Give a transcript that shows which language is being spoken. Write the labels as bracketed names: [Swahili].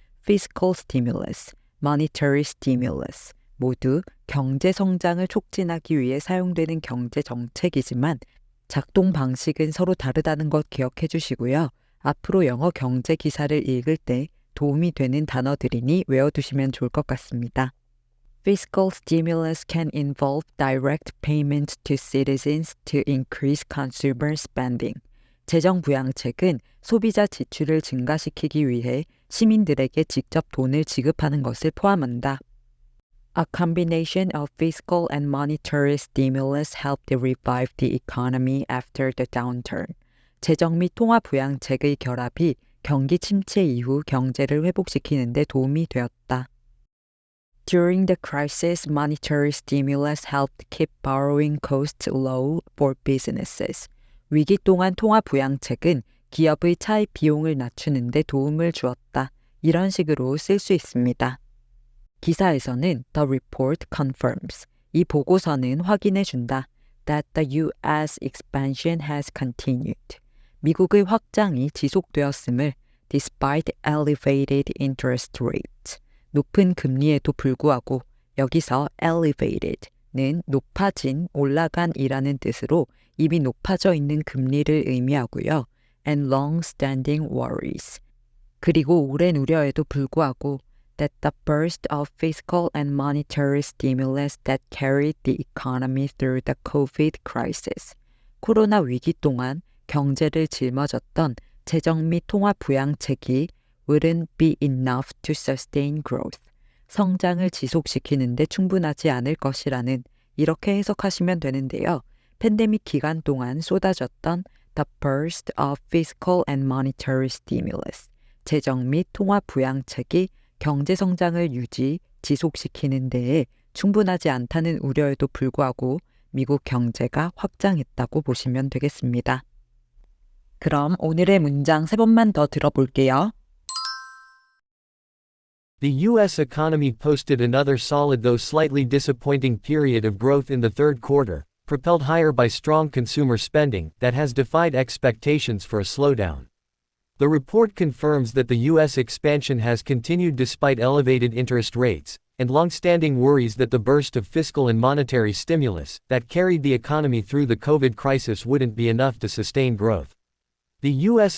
[English] fiscal stimulus, monetary stimulus [Korean] 모두 경제 성장을 촉진하기 위해 사용되는 경제 정책이지만 작동 방식은 서로 다르다는 것 기억해 주시고요. 앞으로 영어 경제 기사를 읽을 때 도움이 되는 단어들이니 외워두시면 좋을 것 같습니다. [English] Fiscal stimulus can involve direct payments to citizens to increase consumer spending. [Korean] 재정 부양책은 소비자 지출을 증가시키기 위해 시민들에게 직접 돈을 지급하는 것을 포함한다. [English] A combination of fiscal and monetary stimulus helped revive the economy after the downturn. [Korean] 재정 및 통화 부양책의 결합이 경기 침체 이후 경제를 회복시키는 데 도움이 되었다. [English] During the crisis, monetary stimulus helped keep borrowing costs low for businesses. [Korean] 위기 동안 통화 부양책은 기업의 차입 비용을 낮추는 데 도움을 주었다. 이런 식으로 쓸 수 있습니다. 기사에서는 [English] The report confirms. [Korean] 이 보고서는 확인해 준다. [English] That the U.S. expansion has continued. [Korean] 미국의 확장이 지속되었음을 [English] despite elevated interest rates. [Korean] 높은 금리에도 불구하고 여기서 elevated는 높아진, 올라간이라는 뜻으로 이미 높아져 있는 금리를 의미하고요. [English] and long-standing worries. [Korean] 그리고 오랜 우려에도 불구하고 [English] that the burst of fiscal and monetary stimulus that carried the economy through the COVID crisis. [Korean] 코로나 위기 동안 경제를 짊어졌던 재정 및 통화 부양책이 [English] wouldn't be enough to sustain growth. [Korean] 성장을 지속시키는 데 충분하지 않을 것이라는 이렇게 해석하시면 되는데요. 팬데믹 기간 동안 쏟아졌던 [English] the burst of fiscal and monetary stimulus. [Korean] 재정 및 통화 부양책이 경제 성장을 유지, 지속시키는 데에 충분하지 않다는 우려에도 불구하고 미국 경제가 확장했다고 보시면 되겠습니다. 그럼 오늘의 문장 3번만 더 들어볼게요. [English] The U.S. economy posted another solid though slightly disappointing period of growth in the third quarter, propelled higher by strong consumer spending that has defied expectations for a slowdown. The report confirms that the U.S. expansion has continued despite elevated interest rates, and long-standing worries that the burst of fiscal and monetary stimulus that carried the economy through the COVID crisis wouldn't be enough to sustain growth. The U.S.